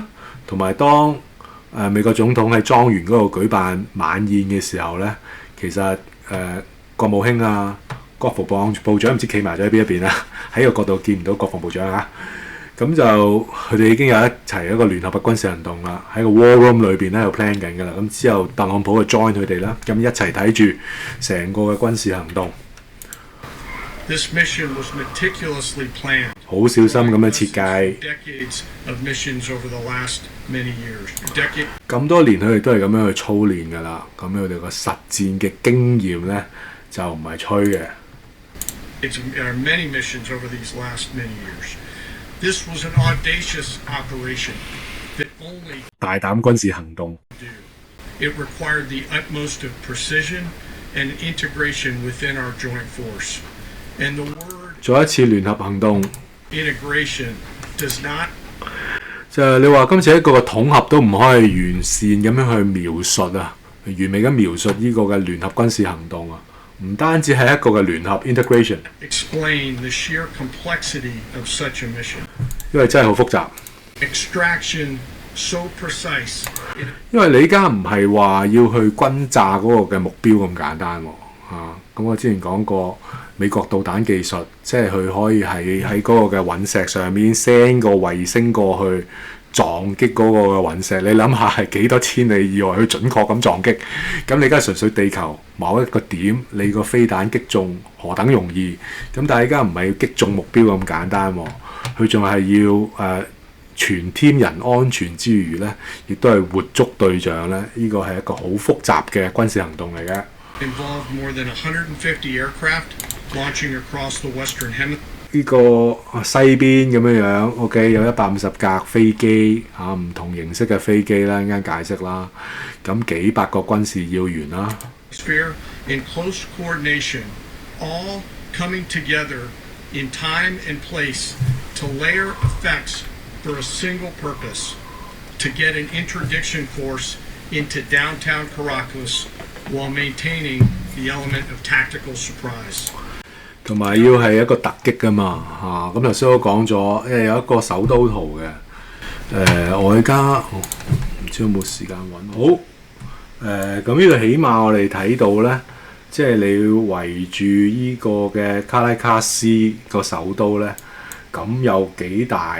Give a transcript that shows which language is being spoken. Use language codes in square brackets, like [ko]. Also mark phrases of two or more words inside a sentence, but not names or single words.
[yue] 同埋當美國總統喺莊園嗰度舉辦晚宴嘅時候咧，其實國務卿啊、國防部長唔知企埋咗喺邊一邊啦，喺個角度見唔到國防部長啊。咁就佢哋已經有一齊一個聯合嘅軍事行動啦，喺個 [en] War Room [yue] 裏邊咧有 plan 緊㗎啦。咁之後特朗普就 join 佢哋啦，咁一齊睇住成個嘅軍事行動。 [en] This mission was meticulously planned. [yue] 好小心咁樣設計。 [en] Decades of missions over the last many years. [yue] 咁多年佢哋都係咁樣去操練㗎啦。咁佢哋個實戰嘅經驗咧就唔係吹嘅。 [en] There are many missions over these last many years. This was an audacious operation that only [yue] 大膽軍事行動。 [en] It required the utmost of precision and integration within our joint force. And the word [yue] 再一次聯合行動 [en] integration does not [yue] 就係你話今次一個嘅統合都唔可以完善咁樣去描述啊，完美咁描述呢個嘅聯合軍事行動啊。唔單止係一個嘅聯合 integration， [en] explain the sheer complexity of such a mission， [yue] 因為真係好複雜。 [en] Extraction so precise， [yue] 因為你而家唔係話要去轟炸嗰個嘅目標咁簡單喎。咁我之前講過美國導彈技術，即係佢可以喺嗰個嘅隕石上面 send 個衛星過去撞擊嗰個嘅隕石，你諗下係幾多千里以外去準確咁撞擊？咁你而家純粹地球某一個點，你個飛彈擊中何等容易？咁但係而家唔係要擊中目標咁簡單喎，佢仲係要全 team 人安全之餘咧，亦都係活捉對象咧。呢個係一個好複雜嘅軍事行動嚟嘅。 [en] Involved more than 150 aircraft launching across the Western Hemisphere。 [yue] 呢個西邊咁樣 OK 有150架飛機唔同形式嘅飛機啦，陣間解釋啦。咁幾百個軍事要員啦。 [en] In close coordination, all coming together in time and place to layer effects for a single purpose, to get an interdiction force into downtown Caracas while maintaining the element of tactical surprise。 [yue] 同埋要係一個突擊㗎嘛咁頭先我講咗，有一個首都圖嘅。我而家唔知有冇時間揾好。咁呢度起碼我哋睇到咧，即係你要圍住呢個嘅卡拉卡斯個首都咧，咁有幾大？